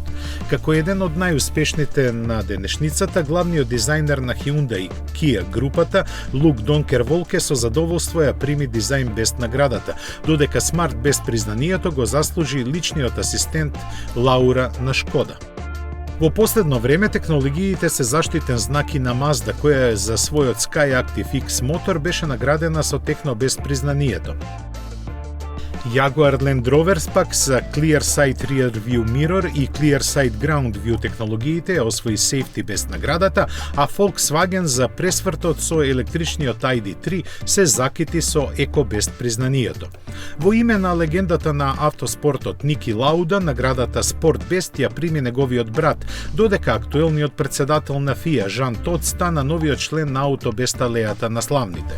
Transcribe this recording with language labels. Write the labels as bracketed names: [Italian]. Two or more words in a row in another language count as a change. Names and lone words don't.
[Macedonian] Како еден од најуспешните на денешницата, главниот дизајнер на Hyundai Kia групата, Лук Донкер Волке, со задоволство ја прими Design Best наградата, додека Smart Best признанието го заслужи личниот асистент Лаура на Шкода. Во последно време технологиите се заштитен знак и на Mazda, која за својот Skyactiv X мотор беше наградена со Технобест признанието. Jaguar Land Rover пак за Clear Sight Rear View Mirror и Clear Sight Ground View технологиите ја освои Safety Best наградата, а Volkswagen за пресвртот со електричниот ID3 се закити со Eco Best признанието. Во име на легендата на автоспортот Ники Лауда, наградата Sport Best ја прими неговиот брат, додека актуелниот председател на FIA Жан Тот стана новиот член на Автобест алејата на славните.